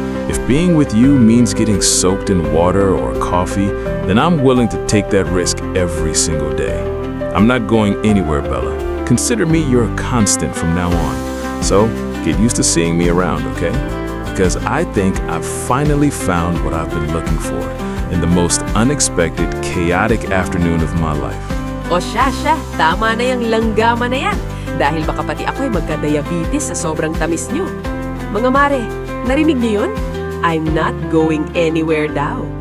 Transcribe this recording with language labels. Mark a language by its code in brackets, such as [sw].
[en] If being with you means getting soaked in water or coffee, then I'm willing to take that risk every single day. I'm not going anywhere, Bella. Consider me your constant from now on. So, get used to seeing me around, okay? Because I think I've finally found what I've been looking for in the most unexpected, chaotic afternoon of my life. [tl] O siya, tama na yung langgama na yan. Dahil baka pati ako ay magka-diabetes sa sobrang tamis nyo. Mga mare, narinig niyo yun? [en] I'm not going anywhere daw.